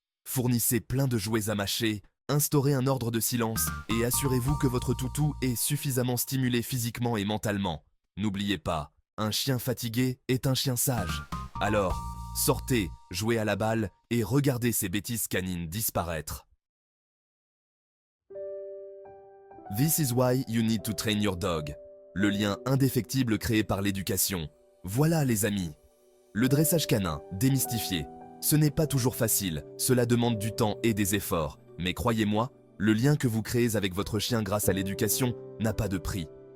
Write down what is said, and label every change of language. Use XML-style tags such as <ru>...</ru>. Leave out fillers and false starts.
<fr>Fournissez plein de jouets à mâcher, instaurez un ordre de silence et assurez-vous que votre toutou est suffisamment stimulé physiquement et mentalement. N'oubliez pas, un chien fatigué est un chien sage. Alors, sortez, jouez à la balle et regardez ces bêtises canines disparaître.</fr> <en>This is why you need to train your dog.</en> <fr>Le lien indéfectible créé par l'éducation. Voilà les amis. Le dressage canin, démystifié. Ce n'est pas toujours facile, cela demande du temps et des efforts. Mais croyez-moi, le lien que vous créez avec votre chien grâce à l'éducation n'a pas de prix.</fr>